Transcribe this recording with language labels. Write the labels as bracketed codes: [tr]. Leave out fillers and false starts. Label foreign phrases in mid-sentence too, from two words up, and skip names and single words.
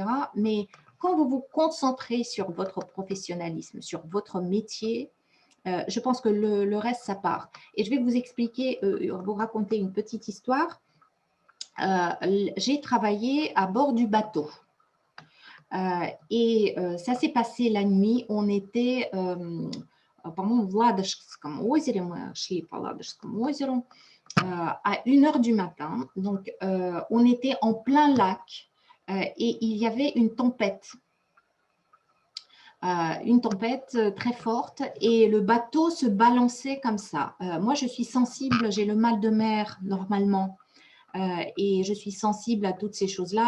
[fr] Mais quand vous vous concentrez sur votre professionnalisme, sur votre métier, Je pense que le reste, ça part. Et je vais vous expliquer, vous raconter une petite histoire. J'ai travaillé à bord du bateau. Et ça s'est passé la nuit. On était, [ru] по-моему, в Ладожском озере. Мы шли по Ладожскому озеру [fr] à 1 heure du matin. Donc, on était en plein lac et il y avait une tempête très forte et le bateau se balançait comme ça. Moi, je suis sensible, j'ai le mal de mer normalement et je suis sensible à toutes ces choses-là.